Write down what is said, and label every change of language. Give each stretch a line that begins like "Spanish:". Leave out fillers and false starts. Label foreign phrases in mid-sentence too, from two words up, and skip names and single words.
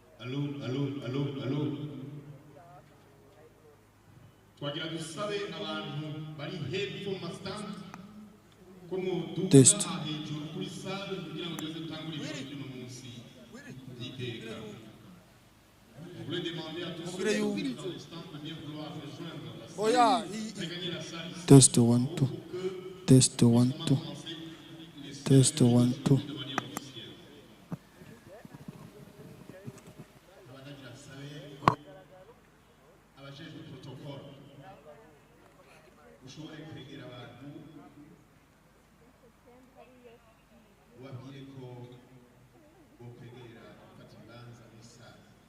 French: Allo.
Rundi: Twagira dusabe abantu bari hepfo mu stand ko muduga hejuru kuri salle kugira ngo duze dutangure ibirori by'uno munsi by'iteka.
French: On voulait demander à tous ceux qui sont dans le stand de bien vouloir rejoindre la salle. Regagner la salle ici.
English: Test 1 2. Test 1 2. Test 1 2.
Rundi: ushobore kwegera abantu ubabwire ko bokwegera gufata ibibanza muri sale.